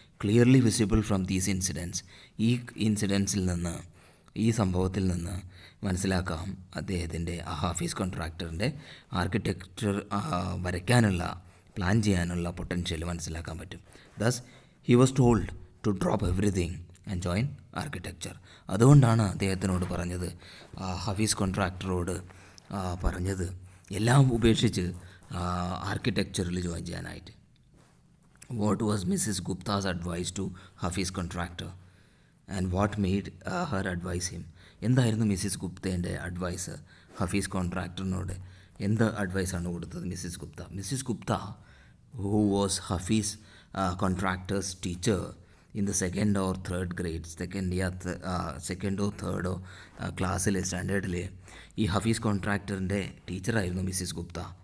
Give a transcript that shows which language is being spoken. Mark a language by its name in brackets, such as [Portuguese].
[English] Clearly visible from these incidents. [Malayalam] ഈ ഇൻസിഡൻസിൽ നിന്ന്, ഈ സംഭവത്തിൽ നിന്ന് മനസ്സിലാക്കാം അദ്ദേഹത്തിൻ്റെ ഹാഫീസ് കോൺട്രാക്ടറിൻ്റെ ആർക്കിടെക്ചർ വരയ്ക്കാനുള്ള, പ്ലാൻ ചെയ്യാനുള്ള പൊട്ടൻഷ്യൽ മനസ്സിലാക്കാൻ പറ്റും. [English] Thus he was told to drop everything and join architecture. [Malayalam] അതുകൊണ്ടാണ് അദ്ദേഹത്തിനോട് പറഞ്ഞത്, ഹാഫീസ് കോൺട്രാക്ടറോട് പറഞ്ഞത് എല്ലാം ഉപേക്ഷിച്ച് ആർക്കിടെക്ചറിൽ ജോയിൻ ചെയ്യാനായിട്ട്. [English] What was Mrs. Gupta's advice to Hafiz contractor and what made her advise him? [Malayalam] എന്തായിരുന്നു മിസ്സിസ് ഗുപ്തേൻ്റെ അഡ്വൈസ് ഹഫീസ് കോൺട്രാക്ടറിനോട്? എന്ത് അഡ്വൈസാണ് കൊടുത്തത് Mrs Gupta? Mrs Gupta, [English] who was Hafeez Contractor's teacher in the second or third grade, [Malayalam] സെക്കൻഡോ തേർഡോ ക്ലാസ്സിൽ, സ്റ്റാൻഡേർഡിൽ ഈ ഹഫീസ് കോൺട്രാക്ടറിൻ്റെ ടീച്ചറായിരുന്നു മിസ്സിസ് ഗുപ്ത.